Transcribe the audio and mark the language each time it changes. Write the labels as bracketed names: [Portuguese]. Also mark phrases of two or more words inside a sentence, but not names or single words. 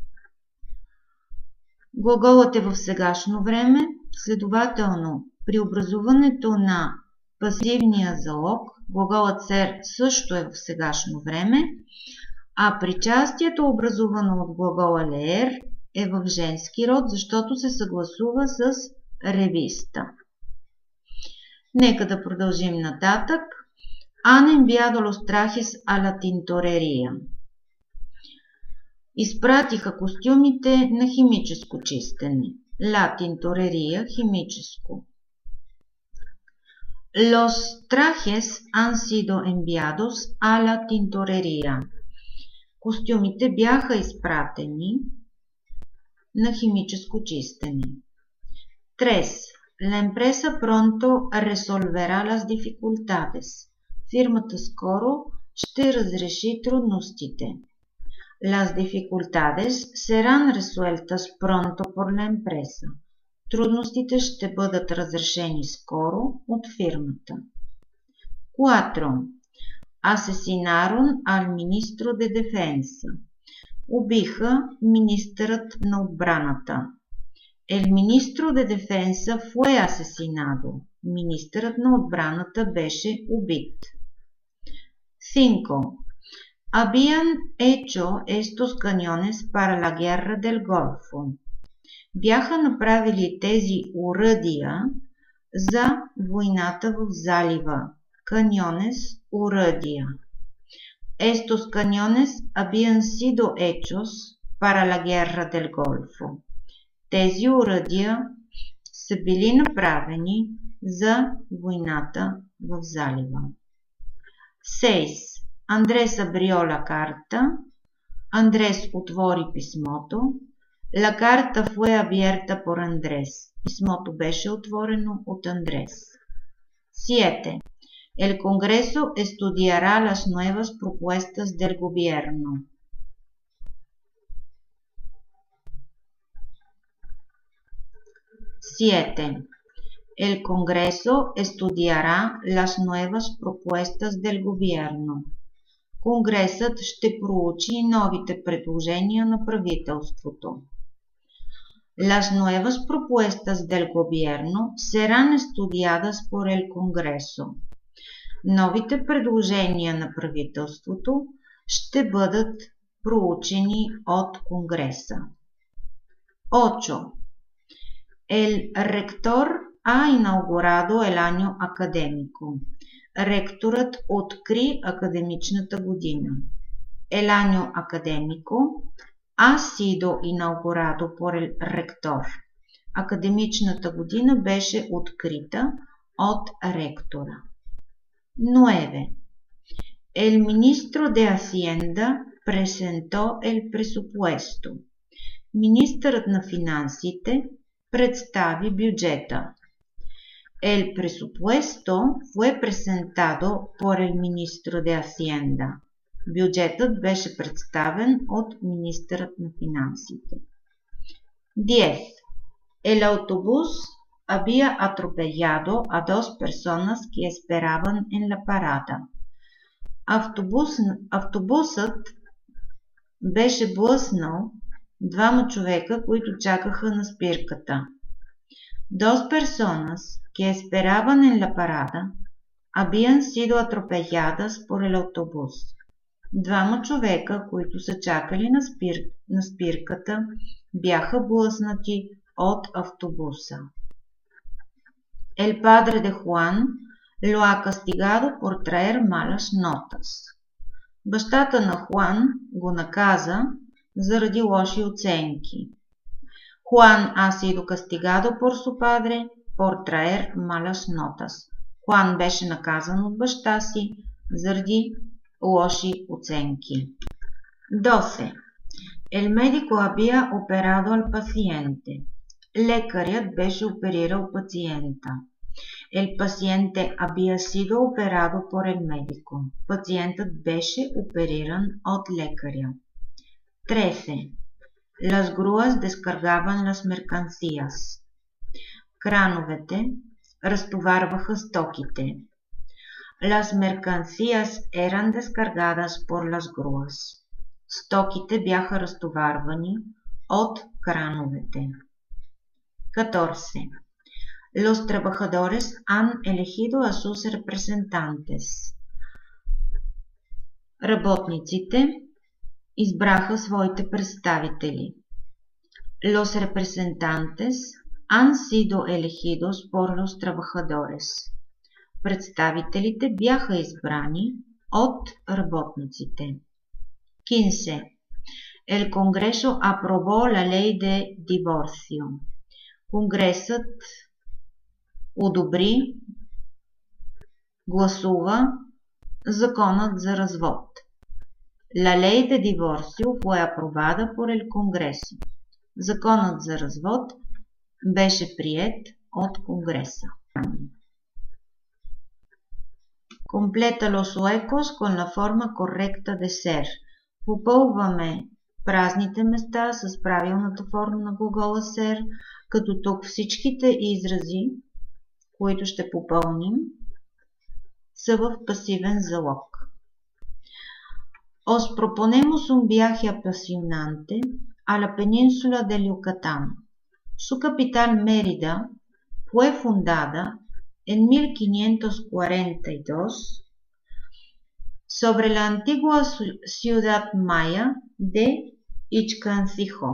[Bulgarian] Глаголът е в сегашно време, следователно при образуването на пасивния залог глаголът ser също е в сегашно време, а причастието, образувано от глагола leer, е в женски род, защото се съгласува с ревиста. Нека да продължим нататък. [Spanish] Han enviado los trajes a la tintorería. [Bulgarian] Изпратиха костюмите на химическо чистене. [Spanish] La tintorería, химическо. Los trajes han sido enviados a la tintorería. [Bulgarian] Костюмите бяха изпратени на химическо чистене. 3. [Spanish] La empresa pronto resolverá las dificultades. [Bulgarian] Фирмата скоро ще разреши трудностите. [Spanish] Las dificultades serán resueltas pronto por la empresa. [Bulgarian] Трудностите ще бъдат разрешени скоро от фирмата. 4. [Spanish] Asesinaron al ministro de defensa. [Bulgarian] Убиха министърът на отбраната. [Spanish] El ministro de defensa fue asesinado. [Bulgarian] Министърът на отбраната беше убит. 5. [Spanish] Habían hecho estos cañones para la guerra del Golfo. [Bulgarian] Бяха направили тези оръдия за войната в залива. [Spanish] Cañones, оръдия. Estos cañones habían sido hechos para la guerra del Golfo. [Bulgarian] Тези оръдия са били направени за войната в залива. 6. [Spanish] Andrés abrió la carta. [Bulgarian] Андрес отвори писмото. [Spanish] La carta fue abierta por Andrés. [Bulgarian] Писмото беше отворено от Андрес. 7. [Spanish] El Congreso estudiará las nuevas propuestas del gobierno. 7. El Congreso estudiará las nuevas propuestas del gobierno. [Bulgarian] Конгресът ще проучи новите предложения на правителството. [Spanish] Las nuevas propuestas del gobierno serán estudiadas por el Congreso. [Bulgarian] Новите предложения на правителството ще бъдат проучени от Конгреса. 8. [Spanish] El rector ha inaugurado el año académico. [Bulgarian] Ректорът откри академичната година. [Spanish] El año académico ha sido inaugurado por el rector. [Bulgarian] Академичната година беше открита от ректора. 9. [Spanish] El ministro de Hacienda presentó el presupuesto. [Bulgarian] Министърът на финансите представи бюджета. [Spanish] El presupuesto fue presentado por el ministro de Hacienda. [Bulgarian] Бюджетът беше представен от министърът на финансите. 10. [Spanish] El autobús había atropellado a 2 personas que esperaban en la parada. [Bulgarian] Автобусът беше блъснал 2 човека, които чакаха на спирката. [Spanish] Dos personas que esperaban en la parada habían sido atropelladas por el autobús. [Bulgarian] 2 човека, които са чакали на спирката, бяха блъснати от автобуса. [Spanish] El padre de Juan lo ha castigado por traer malas notas. [Bulgarian] Бащата на Хуан го наказа заради лоши оценки. [Spanish] Juan ha sido castigado por su padre por traer malas notas. [Bulgarian] Хуан беше наказан от баща си заради лоши оценки. 12. [Spanish] El médico había operado al paciente. [Bulgarian] Лекарят беше оперирал пациента. [Spanish] El paciente había sido operado por el médico. [Bulgarian] Пациентът беше опериран от лекаря. 13. [Spanish] Las grúas descargaban las mercancías. [Bulgarian] Крановете разтоварваха стоките. [Spanish] Las mercancías eran descargadas por las grúas. [Bulgarian] Стоките бяха разтоварвани от крановете. 14. [Spanish] Los trabajadores han elegido a sus representantes. [Bulgarian] Работниците избраха своите представители. [Spanish] Los representantes han sido elegidos por los trabajadores. [Bulgarian] Представителите бяха избрани от работниците. 15. [Spanish] El Congreso aprobó la ley de divorcio. [Bulgarian] Конгресът одобри, гласува законът за развод. [Spanish] La ley de divorcio fue aprobada por el Congreso. [Bulgarian] Законът за развод беше приет от Конгреса. [Spanish] Completa los huecos con la forma correcta de ser. [Bulgarian] Попълваме празните места с правилната форма на глагола ser, като тук всичките изрази, които ще попълним, са в пасивен залог. [Spanish] Os proponemos un viaje apasionante a la península de Yucatán. Su capital Mérida fue fundada en 1542 sobre la antigua ciudad maya de Ixcancijó.